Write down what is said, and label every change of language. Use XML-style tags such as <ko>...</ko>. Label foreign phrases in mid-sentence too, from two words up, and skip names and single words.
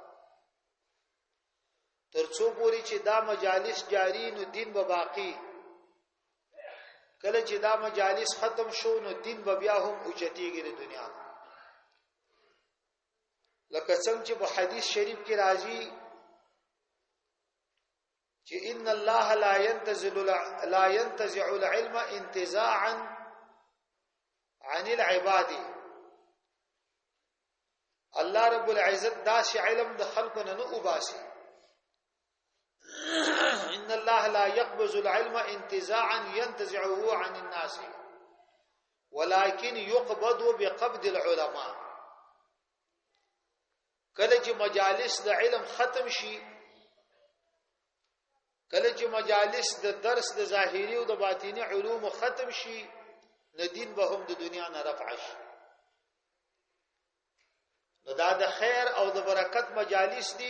<ps>ترڅو پوری چې دا مجالس جاری نو دین به باقی، کله چې دا مجالس ختم شو نو دین به بیا هم اوچتیږي د دنیا. لکه څنګه چې په حدیث شریف کې راځي چې</ps> <ar>ان الله لا ينتزع العلم انتزاعا عن العباد.</ar> <ps>الله رب العزت داسې علم د خلقو نه وباسي.</ps> <ar>ان الله لا يقبض العلم انتزاعا ينتزعه عن الناس ولكن يقبض بقبض العلماء.</ar> <ps>کله چې مجالس د علم ختم شي، کله چې مجالس د درس د ظاهری او د باطینی علوم ختم شي، نو دین به هم د دنیا نه رفع شي. نو دا د خیر او د برکت مجالس دي.</ps>